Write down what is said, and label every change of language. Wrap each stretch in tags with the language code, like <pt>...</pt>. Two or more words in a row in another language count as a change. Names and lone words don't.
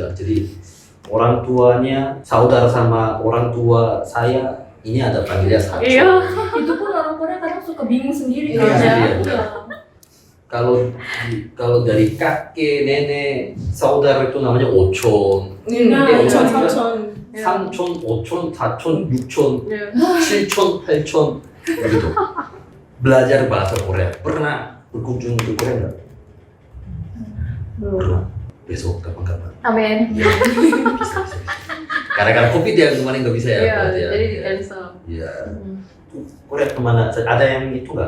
<id>Jadi orang tuanya saudara sama orang tua saya ini ada panggilnya satu. Iya. Itu pun orang Korea kadang suka bingung sendiri Iya, kan. iya. Iya. Kalau dari kakek, nenek, saudara itu namanya ocon, Nah, Ocon, iya. ocon.</id> <ko>삼촌, 오촌, 사촌, 육촌,</ko> <id>Iya.</id> <ko>7촌, 8촌</ko> <id>begitu. Belajar bahasa Korea. Pernah berkunjung ke Korea nggak? Belum. Pernah. Besok kapan-kapan. Amin. Gara-gara COVID ya kemarin nggak bisa ya. Iya, berarti ya. jadi di cancel. Iya. Korea kemana? Ada yang itu nggak?</id>